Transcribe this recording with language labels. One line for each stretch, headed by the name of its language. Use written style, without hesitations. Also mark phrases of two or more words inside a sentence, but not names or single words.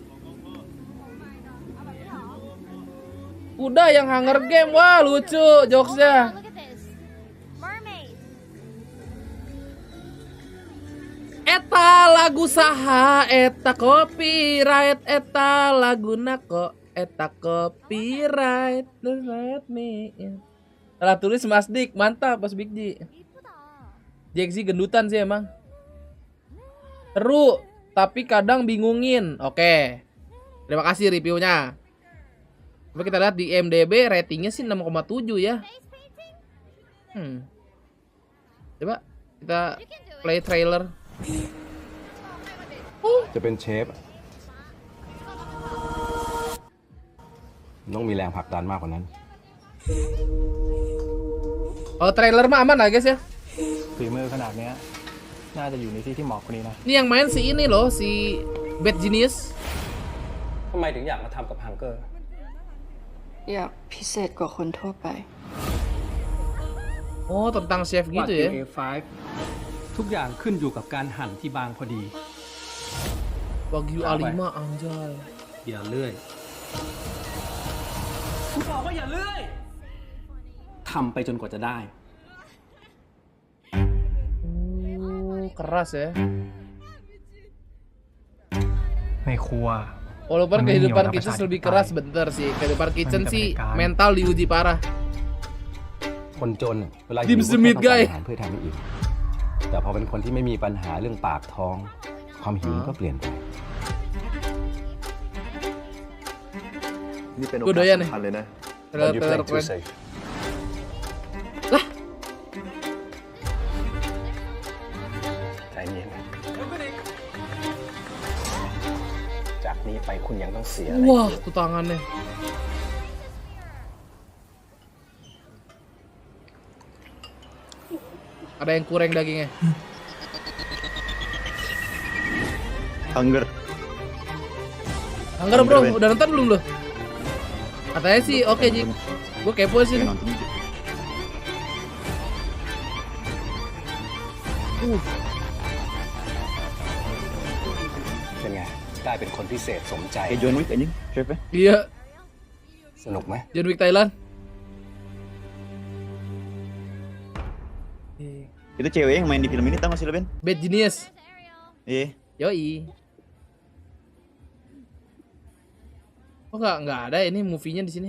Indonesian: Udah yang Hunger Game. Wah, lucu jokesnya.
Sundanese: Eta lagu saha, eta copyright, eta lagu nako, eta copyright.
English: Let me in.
Indonesian: Salah tulis Mas Dik, mantap Mas Big G. Jack sih gendutan sih emang. Seru, tapi kadang bingungin. Oke. Terima kasih reviewnya. Coba kita lihat di IMDb ratingnya sih 6,7 ya. Coba kita play trailer.
Thai: จะเป็นเชฟต้องมีแรงผลักดันมากกว่านั้น
Indonesian: Oh, trailer mah aman lah guys ya.
Thai: ฝีมือขนาดเนี้ยน่าจะอยู่ในที่ที่เหมาะกว่านี้นะ
Indonesian: Ini yang main si ini loh, si Bad Genius.
Thai: ทำไมถึงอยากมาทำกับฮังเกอร์ อยากพิเศษกว่าคนทั่วไป
Indonesian: Oh, tentang chef gitu ya.
Thai: A5 ทุกอย่างขึ้นอยู่กับการหั่นที่บางพอดี
Indonesian: Wagyu A5 anjay.
Thai: อย่าเลื่อยกูบอกว่าอย่าเลื่อยทำไปจนกว่าจะได้
Indonesian: Keras ya.
Thai: ในครัว
Indonesian: Walaupun kehidupan kitchen lebih keras bentar sih. Kehidupan kitchen sih mental diuji parah.
Thai: คนจนเวลา Dim หิวก็ Smith ต้องการ guy อาหารเพื่อทำให้อิ่มแต่พอเป็นคนที่ไม่มีปัญหาเรื่องปากท้องความหิวก็เปลี่ยนไป นี่เป็นโอ
Indonesian: Gue กาส doyan nih.
Thai: สำคัญเลยนะ
Indonesian: Trailer keren. Lah,
Thai: ใจเย็นจากนี้ไปคุณยังต้องเสียอะไร
Indonesian: wah tuh tangannya. Ada yang kurang dagingnya. Hunger. Hunger bro, udah nonton belum lo? Katanya sih oke Jik. Gue kepo sih. nih.
Thai: เป็นไงได้เป็นคนพิเศษสมใจ
Indonesian: Kayak John Wick anjing, chef-nya. Iya,
Thai: สนุกไหม
Indonesian: John Wick Thailand. Itu cewek yang main di film ini tau gak sih lo Ben? Bad Genius. Iya. Yoi. Oh nggak ada ini movie-nya di sini.